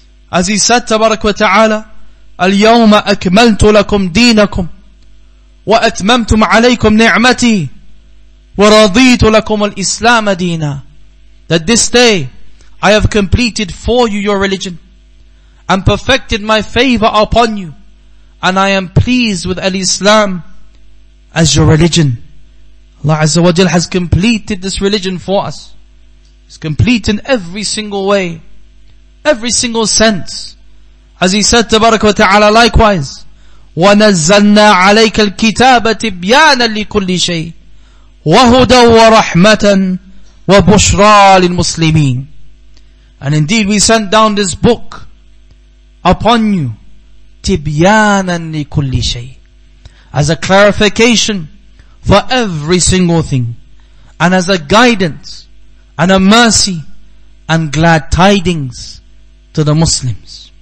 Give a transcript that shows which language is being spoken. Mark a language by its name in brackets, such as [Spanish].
[English] As He said, Tabarak wa ta'ala, [Arabic] اليوم أكملت لكم دينكم وأتممتم عليكم نعمتي وَرَضِيتُ لَكُمُ الْإِسْلَامَ دِينًا, [English] that this day I have completed for you your religion and perfected my favor upon you, and I am pleased with al-Islam as your religion. Allah Azza wa Jal has completed this religion for us. It's complete in every single way, every single sense. As He said, [Arabic] Tabarak wa Ta'ala, likewise, وَنَزَّلْنَا عَلَيْكَ الْكِتَابَ تِبْيَانًا لِكُلِّ شَيْءٍ وَهُدًى وَرَحْمَةً وَبُشْرَى لِلْمُسْلِمِينَ. [English] And indeed we sent down this book upon you, [Arabic] تِبْيَانًا لِكُلِّ شَيْءٍ, [English] as a clarification for every single thing, and as a guidance and a mercy and glad tidings to the Muslims.